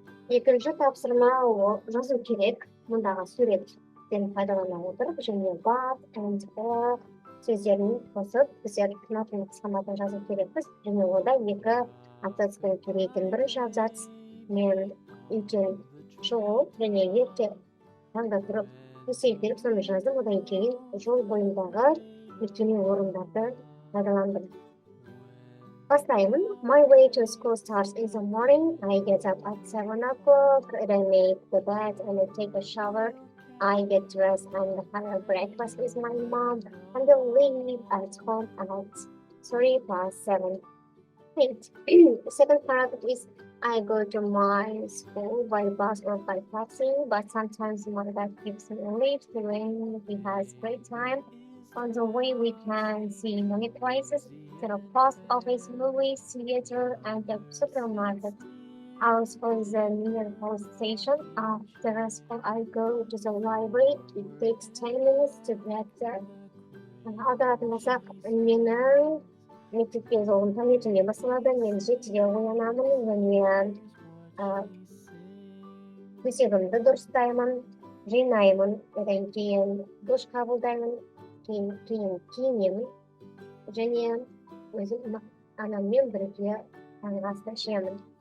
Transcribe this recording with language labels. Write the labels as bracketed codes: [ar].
[kk] Екінші тапсырма ол жазу керек. Мұндағы суреттен пайдалана отырып және but and сөздерін қосып біздер мәтінді қысқартып жазу керекпіз. Және онда екі абзацтан келетін бірінші абзац мен үйден шығу және ерте таңда тұрып есеп беріп соны жаздым. Одан кейін жол бойындағы мекеме орындарды пайдаландым. Бастаймын. [en] My way to school starts in the morning. I get up at 7 o'clock. Then I make the bed and I take a shower. I get dressed and have a breakfast with my mom. And then leave at home at 7:03. The second paragraph is I go to my school by bus or by taxi, but sometimes my dad gives me a lift when he has great time. On the way, we can see many places, the post office, movies, theater, and the supermarket. Also, the nearby station. After school, I go to the library. It takes 10 minutes to get there. [kk] Аударатын менің мектепке жолым таңертеңнен басталады. Мен 7-де оянамын және төсегімді дұрыстаймын, жинаймын, одан кейін душ қабылдаймын, кейін киінемін және өзім анаммен бірге таңғы асты ішемін.